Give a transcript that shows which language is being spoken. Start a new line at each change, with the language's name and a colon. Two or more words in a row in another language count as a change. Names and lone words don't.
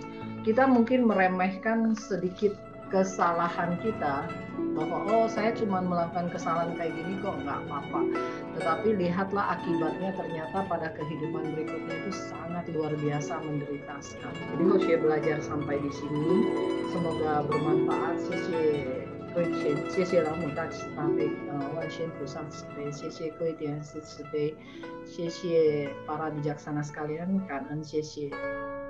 Indonesian: Kita mungkin meremehkan sedikit kesalahan kita bahwa saya cuma melakukan kesalahan kayak gini kok nggak apa-apa, tetapi lihatlah akibatnya ternyata pada kehidupan berikutnya itu sangat luar biasa menderita sekali. Jadi Hoshe belajar sampai di sini, semoga bermanfaat.
Chinese: 谢谢老母大慈大悲，万仙菩萨慈悲，谢谢各位点师慈悲，谢谢
Indonesian: para bijaksana sekalian,
Chinese: 感恩，谢谢。